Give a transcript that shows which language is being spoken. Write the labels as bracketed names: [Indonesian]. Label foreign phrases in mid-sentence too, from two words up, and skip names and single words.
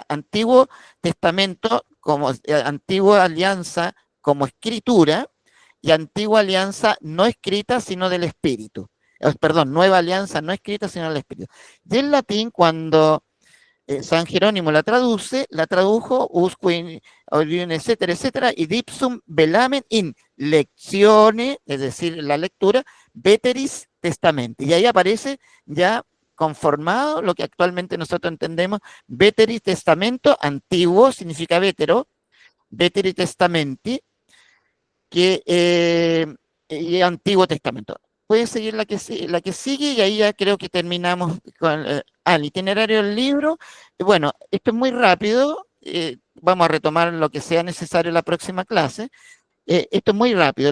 [Spanish] Antiguo Testamento, como antigua alianza como escritura, y antigua alianza no escrita, sino del Espíritu. perdón, nueva alianza no escrita, sino la escrita. Y en latín, cuando San Jerónimo la tradujo usque etcétera, etcétera, y [Latin] dipsum velamen in lectione, [Spanish] es decir, la lectura, [Latin] veteris testamenti. [Spanish] Y ahí aparece ya conformado lo que actualmente nosotros entendemos, [Latin] veteris testamento, [Spanish] antiguo, significa vetero, [Latin] veteris testamenti, [Spanish] y Antiguo Testamento. Puede seguir la que sigue y ahí ya creo que terminamos con el itinerario del libro. Bueno, esto es muy rápido, vamos a retomar lo que sea necesario en la próxima clase. Esto es muy rápido.